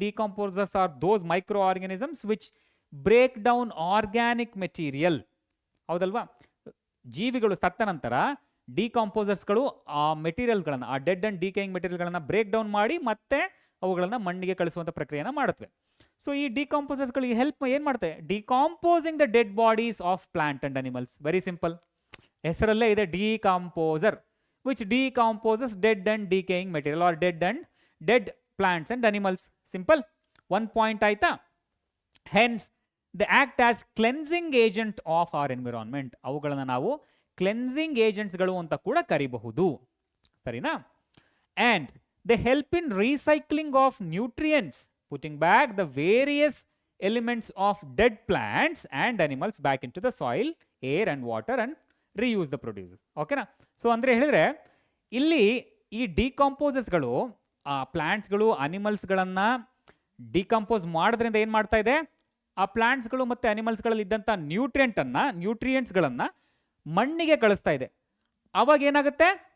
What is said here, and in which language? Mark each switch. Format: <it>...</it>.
<en>Decomposers are those micro organisms which break down organic material.</en> <kn>ಹೌದಲ್ವಾ? ಜೀವಿಗಳು ಸತ್ತ ನಂತರ ಡಿಕಾಂಪೋಸರ್ಸ್ಗಳು ಆ ಮೆಟೀರಿಯಲ್ಗಳನ್ನು, ಆ dead and decaying ಮೆಟೀರಿಯಲ್ಗಳನ್ನು break down ಮಾಡಿ ಮತ್ತೆ ಅವುಗಳನ್ನು ಮಣ್ಣಿಗೆ ಕಳಿಸುವಂಥ ಪ್ರಕ್ರಿಯೆನ ಮಾಡುತ್ತವೆ.</kn> <en>so ಈ ಡಿಕಾಂಪೋಸರ್ಸ್ಗಳಿಗೆ help</en> <kn>ಏನು ಮಾಡ್ತವೆ?</kn> <en>Decomposing the dead bodies of plant and animals. Very simple,</en> <kn>ಹೆಸರಲ್ಲೇ ಇದೆ</kn> <en>Decomposer, which decomposes dead and decaying material or dead plants and animals. Simple. 1 point</en> <kn>ಆಯ್ತಾ?</kn> <en>Hence they act as cleansing agent of our environment.</en> <kn>ಅವುಗಳನ್ನು ನಾವು cleansing ಏಜೆಂಟ್ಸ್ಗಳು ಅಂತ ಕೂಡ ಕರಿಬಹುದು. ಸರಿನಾ?</kn> <en>And they help in recycling of nutrients, putting back the various elements of dead plants and animals back into the soil, air and water and reuse the produces.</en> <kn>ಓಕೆನಾ? So ಅಂದರೆ ಹೇಳಿದ್ರೆ ಇಲ್ಲಿ ಈ ಡಿಕಾಂಪೋಸರ್ಸ್ಗಳು ಆ ಪ್ಲಾಂಟ್ಸ್ಗಳು, ಅನಿಮಲ್ಸ್ಗಳನ್ನು ಡಿಕಂಪೋಸ್ ಮಾಡೋದ್ರಿಂದ ಏನು ಮಾಡ್ತಾ ಇದೆ? ಆ ಪ್ಲಾಂಟ್ಸ್ಗಳು ಮತ್ತು ಅನಿಮಲ್ಸ್ಗಳಲ್ಲಿ ಇದ್ದಂಥ ನ್ಯೂಟ್ರಿಯೆಂಟ್ಸ್ಗಳನ್ನು ಮಣ್ಣಿಗೆ ಕಳಿಸ್ತಾ ಇದೆ. ಅವಾಗ ಏನಾಗುತ್ತೆ?</kn>